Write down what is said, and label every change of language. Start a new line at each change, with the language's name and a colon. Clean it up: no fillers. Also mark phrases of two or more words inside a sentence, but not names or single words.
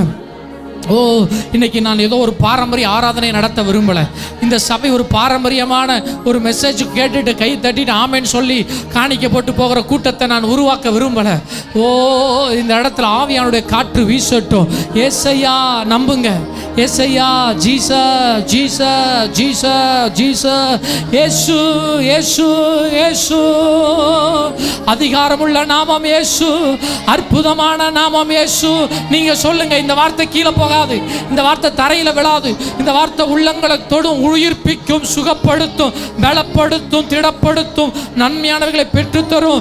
Tamil: ஓ, இன்னைக்கு நான் ஏதோ ஒரு பாரம்பரிய ஆராதனை நடத்த விரும்பலை. இந்த சபை ஒரு பாரம்பரியமான ஒரு மெசேஜ் கேட்டுட்டு கை தட்டிட்டு ஆமேன்னு சொல்லி காணிக்க போட்டு போகிற கூட்டத்தை நான் உருவாக்க விரும்பலை. ஓ, இந்த இடத்துல ஆவியானுடைய காற்று வீசட்டும். ஏசையா நம்புங்க, యేసయ్యా జీసస్ జీసస్ జీసస్ జీసస్ యేసు యేసు యేసు அதிகாரமுள்ள நாமம் இயேசு, அற்புதமான நாமம் இயேசு. நீங்க சொல்லுங்க, இந்த வார்த்தை கீழே போகாது, இந்த வார்த்தை தரையில விழாது, இந்த வார்த்தை உள்ளங்களை தொடும், உயிர்ப்பிக்கும், சுகப்படுத்தும், பலப்படுத்தும், திடப்படுத்தும், நன்மையானவர்களை பெற்றுத்தரும்.